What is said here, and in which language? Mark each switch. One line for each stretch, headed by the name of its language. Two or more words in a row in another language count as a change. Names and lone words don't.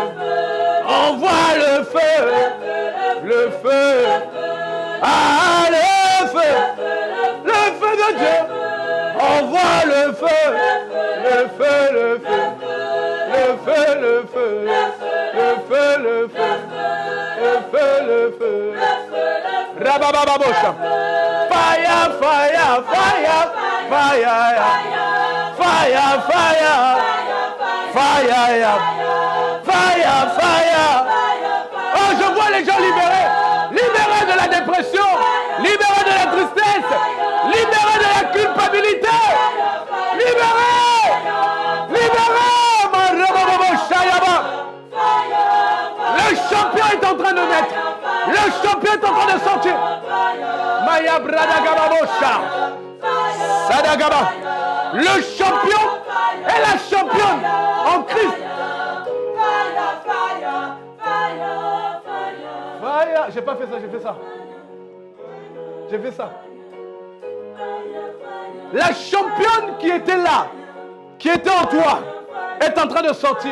French: Envoie le feu. Le feu. Ah, le feu. Le feu de Dieu. Envoie le feu. Le feu, le feu. Le feu, le feu. Le feu, le feu. Le feu, le feu. Rababababosha.
English: Fire, fire, fire. Fire. Fire, fire. Fire. Fire, fire.
French: Oh, je vois les gens libérés. Libérés de la dépression. Libérés de la tristesse. Libérés de la culpabilité. Libérés. Libérés. Le champion est en train de naître. Le champion est en train de sortir. Maya Bradagababosha. Sadagaba. Le champion et la championne en Christ. Fire. J'ai pas fait ça, j'ai fait ça. J'ai fait ça. La championne qui était là, qui était en toi, est en train de sortir.